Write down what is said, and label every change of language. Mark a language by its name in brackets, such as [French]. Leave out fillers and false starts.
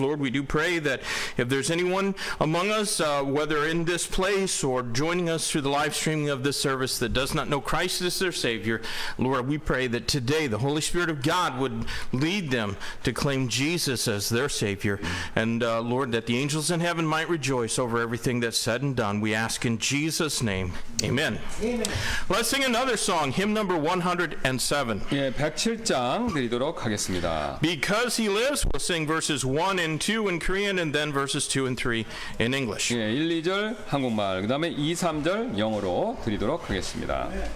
[English] Lord, we do pray that if there's anyone among us, whether in this place or joining us through the live streaming of this service that does not know Christ as their Savior, Lord, we pray that today the Holy Spirit of God would lead them to claim Jesus as their Savior. And Lord, that the angels in heaven might rejoice over everything that's said and done. We ask in Jesus' name. Amen. Amen. Let's sing another song, hymn number 107. [Korean] 예, 107장 드리도록 하겠습니다. [English] Because he lives, we'll sing verses 1 and 2 in Korean and then verses 2 and 3 in English. [Korean] 예, 1, 2절 한국말, 그다음에 2, 3절 영어로 드리도록 하겠습니다.